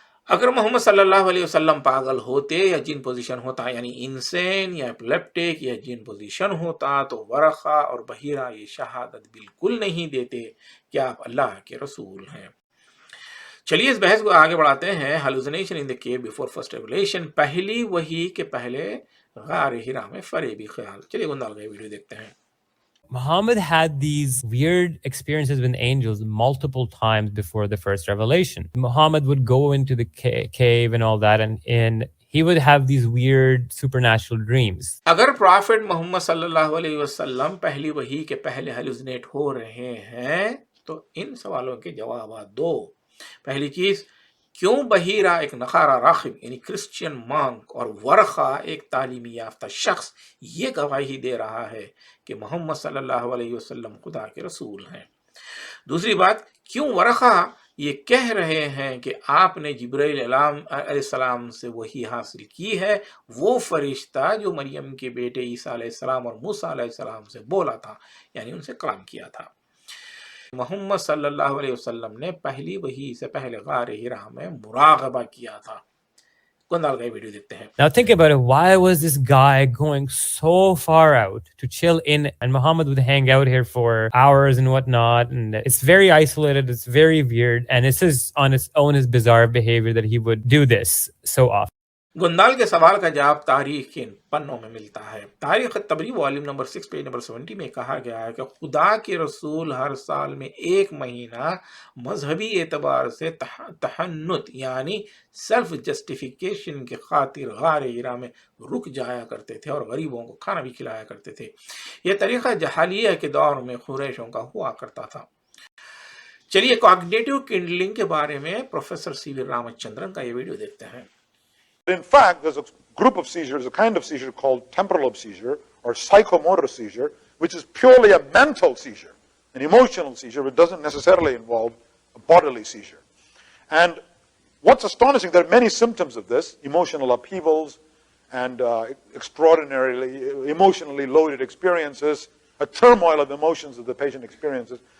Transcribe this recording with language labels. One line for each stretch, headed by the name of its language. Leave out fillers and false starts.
Hindi: अगर मोहम्मद सल्लल्लाहु अलैहि वसल्लम पागल होते या जिन पोजीशन होता यानी इंसेन या एपिलेप्टिक या जिन पोजीशन होता तो वरखा और बहीरा ये शहादत बिल्कुल नहीं देते कि आप अल्लाह के रसूल हैं। चलिए इस बहस को आगे बढ़ाते हैं।
English: hallucination in the cave before first revelation,
Hindi: पहली वही के पहले गार हिरा में फरेबी ख्याल। चलिए गुंदाल का वीडियो देखते हैं।
English: Muhammad had these weird experiences with angels multiple times before the first revelation. Muhammad would go into the cave and all that, and he would have these weird supernatural dreams.
Hindi: अगर profit Mohammad सल्लल्लाहु अलैहि वसल्लम पहली वही के पहले hallucinate हो रहे हैं तो इन सवालों के जवाब दो। पहली चीज, क्यों बहीरा एक नखारा राखिब यानी क्रिश्चियन मॉन्क और वरखा एक तालीमी याफ्ता शख्स ये गवाही दे रहा है कि मोहम्मद सल्लल्लाहु अलैहि वसल्लम खुदा के रसूल हैं। दूसरी बात, क्यों वरखा ये कह रहे हैं कि आपने जिब्राइल अलैहिस्सलाम से वही हासिल की है, वो फरिश्ता जो मरियम के बेटे ईसा अलैहिस्सलाम और मूसा अलैहिस्सलाम से बोला था, यानी उनसे कलाम किया था। मोहम्मद सल्लल्लाहु अलैहि वसल्लम ने पहली वही से पहले गार हिरा में मुराक़बा किया था। कुंदाल का वीडियो देखते हैं।
English: Now think about it. Why was this guy going so far out to chill in, and Muhammad would hang out here for hours and whatnot? And it's very isolated. It's very weird, and this is on its own his bizarre behavior that he would do this so often.
Hindi: गुंदाल के सवाल का जवाब तारीख के पन्नों में मिलता है। तारीख तबरी वॉल्यूम नंबर 6 पेज नंबर 70 में कहा गया है कि खुदा के रसूल हर साल में एक महीना मजहबी एतबार से तहन्नुत यानी सेल्फ जस्टिफिकेशन के खातिर गार हिरा में रुक जाया करते थे और गरीबों को खाना भी खिलाया करते थे। यह तरीका जहालिया के दौर में कुरैशों का हुआ करता था। चलिए कॉग्निटिव किंडलिंग के बारे में प्रोफेसर सीवी रामचंद्रन का ये वीडियो देखते हैं।
English: In fact, there's a group of seizures, a kind of seizure called temporal lobe seizure or psychomotor seizure, which is purely a mental seizure, an emotional seizure, which doesn't necessarily involve a bodily seizure. And what's astonishing, there are many symptoms of this, emotional upheavals and extraordinarily emotionally loaded experiences, a turmoil of emotions that the patient experiences.